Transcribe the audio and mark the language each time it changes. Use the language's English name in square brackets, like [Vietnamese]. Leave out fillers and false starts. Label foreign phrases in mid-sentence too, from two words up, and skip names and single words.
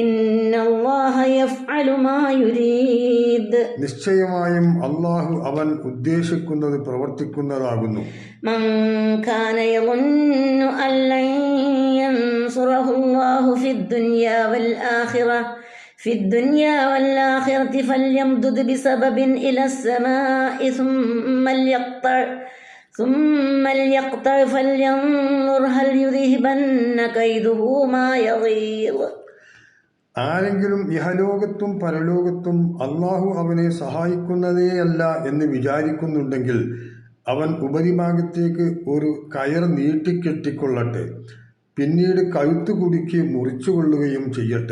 [Malayalam] നിശ്ചയമായും അള്ളാഹു അവൻ ഉദ്ദേശിക്കുന്നത് പ്രവർത്തിക്കുന്നതാകുന്നു. [Arabic] من كان يظن أن لن ينصره الله في الدنيا والآخرة في الدنيا والآخرة فليمدد بسبب إلى السماء ثم ليقطع ثم ليقطع فلينظر هل يذهبن كيده ما يغيظ. [Malayalam] ആരെങ്കിലും ഇഹലോകത്തും പരലോകത്തും അള്ളാഹു അവനെ സഹായിക്കുന്നതേയല്ല എന്ന് വിചാരിക്കുന്നുണ്ടെങ്കിൽ അവൻ ഉപരിഭാഗത്തേക്ക് ഒരു കയർ നീട്ടിക്കെട്ടിക്കൊള്ളട്ടെ, പിന്നീട് കഴുത്തു കുടുക്കി മുറിച്ചുകൊള്ളുകയും ചെയ്യട്ടെ.